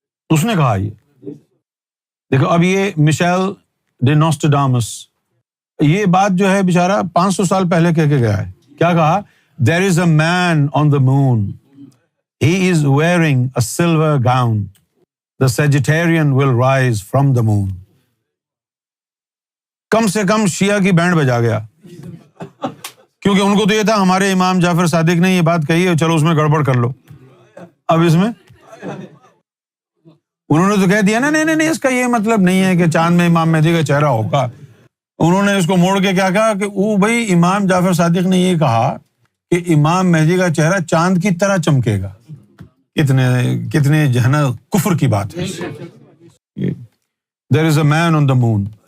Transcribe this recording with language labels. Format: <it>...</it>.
<ur>اس نے کہا۔ یہ دیکھو، اب یہ مشیل ڈے نوسٹراڈامس یہ بات جو ہے بیچارہ 500 سال پہلے کہہ کے گیا ہے۔ کیا کہا؟</ur> <en>There is a man on the moon. He is wearing a silver gown. The Sagittarian will rise from the moon.</en> <ur>کم سے کم شیعہ کی بینڈ بجا گیا، کیونکہ ان کو تو یہ تھا ہمارے امام جعفر صادق نے یہ بات کہی ہے، چلو اس میں گڑبڑ کر لو۔ اب اس میں انہوں نے تو کہہ دیا نا، نہیں اس کا یہ مطلب نہیں ہے کہ چاند میں امام مہدی کا چہرہ ہوگا۔ انہوں نے اس کو موڑ کے کیا کہا کہ وہ بھائی امام جعفر صادق نے یہ کہا کہ امام مہدی کا چہرہ چاند کی طرح چمکے گا۔ کتنے جو ہے نا کفر کی بات ہے۔</ur> <en>There is a man on the moon.</en>